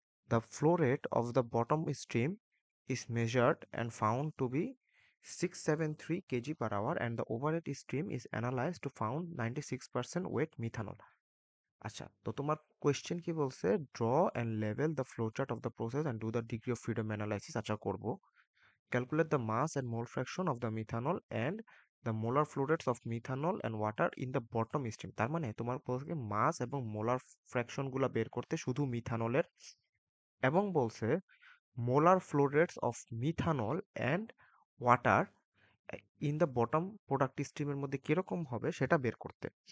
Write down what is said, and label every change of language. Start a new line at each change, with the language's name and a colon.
English: The flow rate of the bottom stream is measured and found to be 673 kg per hour and the overhead stream is analyzed to found 96% weight methanol.
Bangla: আচ্ছা, তো তোমার question কি বলছে?
English: Draw and level the flow chart of the process and do the degree of freedom analysis.
Bangla: আচ্ছা, করব।
English: Calculate the mass and mole fraction of the methanol and the molar flow rates of methanol and water in the bottom stream।
Bangla: তার মানে তোমার বলছে মাস এবং molar fraction গুলা বের করতে শুধু মিথানলের, এবং বলছে
English: molar flow rates of methanol and water in the bottom product
Bangla: স্ট্রিমের মধ্যে কিরকম হবে সেটা বের করতে।